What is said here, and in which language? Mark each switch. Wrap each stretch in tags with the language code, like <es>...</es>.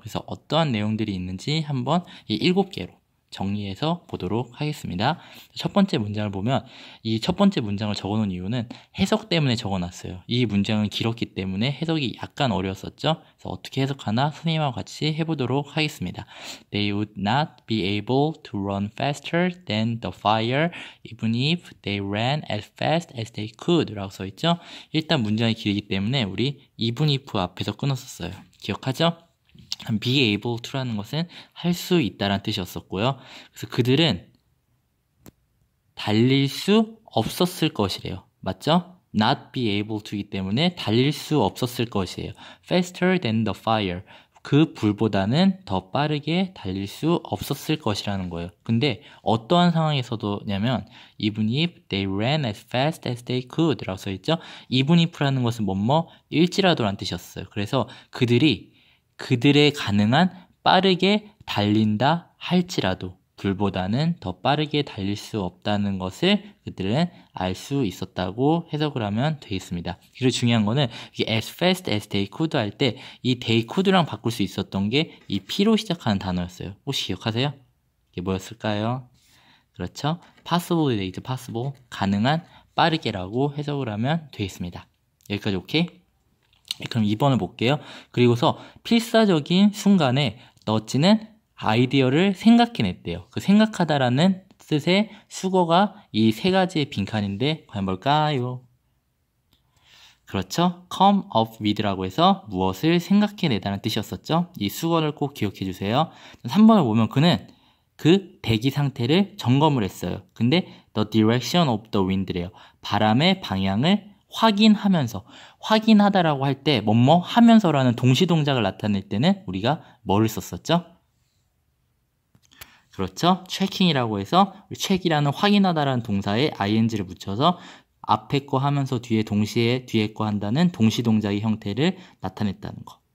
<ko>그래서 어떠한 내용들이 있는지 한번 이 7개로 정리해서 보도록 하겠습니다. 첫 번째 문장을 보면 이 첫 번째 문장을 적어놓은 이유는 해석 때문에 적어놨어요. 이 문장은 길었기 때문에 해석이 약간 어려웠었죠. 그래서 어떻게 해석하나 선생님하고 같이 해보도록 하겠습니다.</ko> <en>They would not be able to run faster than the fire even if they ran as fast as they could</en> <ko>라고 써있죠. 일단 문장이 길기 때문에 우리 even if 앞에서 끊었었어요. 기억하죠? be able to라는 것은 할 수 있다라는 뜻이었었고요. 그래서 그들은 달릴 수 없었을 것이래요. 맞죠? not be able to이기 때문에 달릴 수 없었을 것이에요.</ko> <en>faster than the fire.</en> <ko>그 불보다는 더 빠르게 달릴 수 없었을 것이라는 거예요. 근데 어떠한 상황에서도냐면</ko> <en>even if they ran as fast as they could</en> <ko>라고 써있죠. even if라는 것은 일지라도라는 뜻이었어요. 그래서 그들의 가능한 빠르게 달린다 할지라도 불보다는 더 빠르게 달릴 수 없다는 것을 그들은 알 수 있었다고 해석을 하면 되겠습니다. 그리고 중요한 거는 이게</ko> <en>as fast as they could</en> <ko>할 때 이</ko> <en>they could</en> <ko>랑 바꿀 수 있었던 게 이 P로 시작하는 단어였어요. 혹시 기억하세요? 이게 뭐였을까요? 그렇죠? possible 되겠죠.</ko> <en>possible.</en> <ko>가능한 빠르게라고 해석을 하면 되겠습니다. 여기까지 오케이? 그럼 2번을 볼게요. 그리고서 필사적인 순간에 너찌는 아이디어를 생각해냈대요. 그 생각하다라는 뜻의 수거가 이 세 가지의 빈칸인데 과연 뭘까요? 그렇죠.</ko> <en>come up with</en> <ko>라고 해서 무엇을 생각해내다는 뜻이었었죠. 이 수거를 꼭 기억해 주세요. 3번을 보면 그는 그 대기 상태를 점검을 했어요.</ko> <en>근데 the direction of the wind래요.</en> <ko>바람의 방향을 확인하다라고 할 때 뭐뭐 하면서라는 동시동작을 나타낼 때는 우리가 뭐를 썼었죠? 그렇죠. checking이라고 해서 check이라는 확인하다라는 동사에 ing를 붙여서 앞에 거 하면서 뒤에 거 한다는 동시동작의 형태를 나타냈다는 거.</ko>